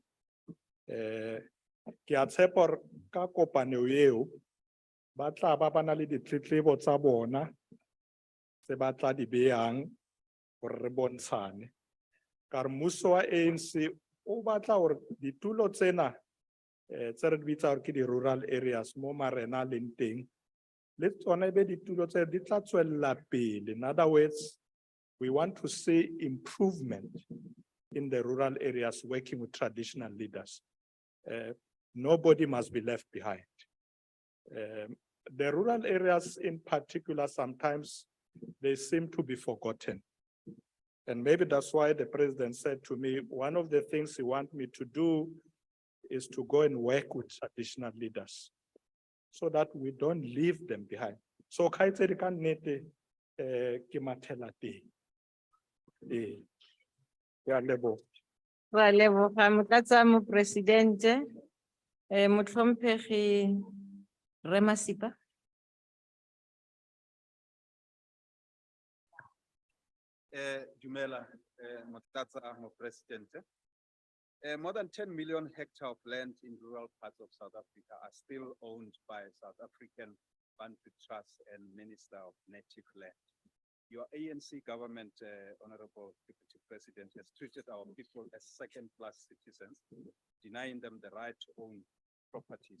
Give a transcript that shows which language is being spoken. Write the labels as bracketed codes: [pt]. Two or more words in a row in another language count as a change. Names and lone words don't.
[st] Ke a tshepa hore ka kopano eo ba tla ba na le ditletlebo tsa bona tse ba tla di behang gore re bontshane. Ka re mmuso wa ANC o batla hore ditulo tsena tse re di bitsa hore ke [en] di-rural areas [st] mo marena a leng teng le tsona ebe ditulo tse di tla tswella pele. [en] In other words, we want to see improvement in the rural areas working with traditional leaders. Nobody must be left behind. The rural areas in particular, sometimes they seem to be forgotten. And maybe that's why the president said to me, one of the things he wants me to do is to go and work with traditional leaders so that we don't leave them behind. [st] So kaitsedi ka nnete ke mathela teng. Ke a leboha. [tn] Ra leboga motlatsa mopresidente. Motlhomphegi Re Masipa. Dumela, Motlatsa Mopresidente. [en] More than 10 million hectares of land in rural parts of South Africa are still owned by South African Bantu Trust and Minister of Native Land. Your ANC government, Honorable Deputy President, has treated our people as second-class citizens, denying them the right to own properties.